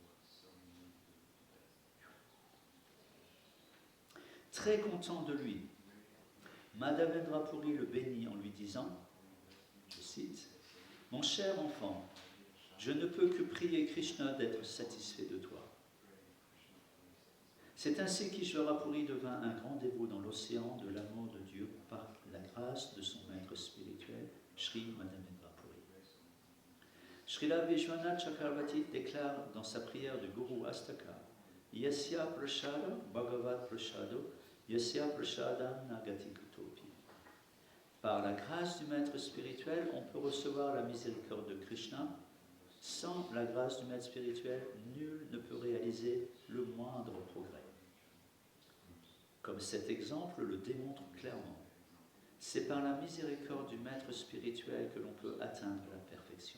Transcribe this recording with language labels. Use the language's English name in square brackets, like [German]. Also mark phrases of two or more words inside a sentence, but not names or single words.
[French] Très content de lui, Madhavendra Puri le bénit en lui disant, je cite, « Mon cher enfant, je ne peux que prier Krishna d'être satisfait de toi. » C'est ainsi qu'Ishvara Puri devint un grand dévot dans l'océan de l'amour de Dieu par la grâce de son maître spirituel, Sri Madhavendra Puri. Srila Vishwanath Chakravarti déclare dans sa prière de Guru Astaka, [Sanskrit] यस्य प्रसाद भगवत् प्रसादो, यस्य प्रसादम् नगति कुतोपि. [French] Par la grâce du maître spirituel, on peut recevoir la miséricorde de Krishna. Sans la grâce du maître spirituel, nul ne peut réaliser le moindre progrès. Comme cet exemple le démontre clairement, c'est par la miséricorde du maître spirituel que l'on peut atteindre la perfection.